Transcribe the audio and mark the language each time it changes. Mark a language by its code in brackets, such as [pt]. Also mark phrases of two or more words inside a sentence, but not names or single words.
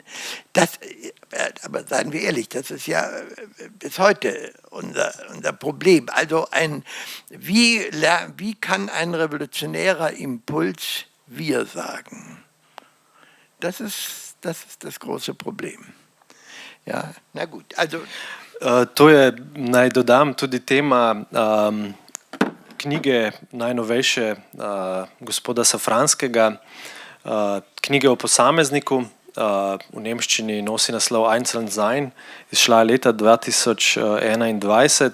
[de] Aber seien wir ehrlich, das ist ja bis heute unser Problem. Also wie kann ein revolutionärer Impuls wir sagen? Das ist das große Problem. Ja, na gut, also... [sl] To je, naj dodam, tudi tema knjige najnovejše gospoda Safranskega, knjige o posamezniku, v nemščini nosi naslov Einzeln sein, izšla leta 2021.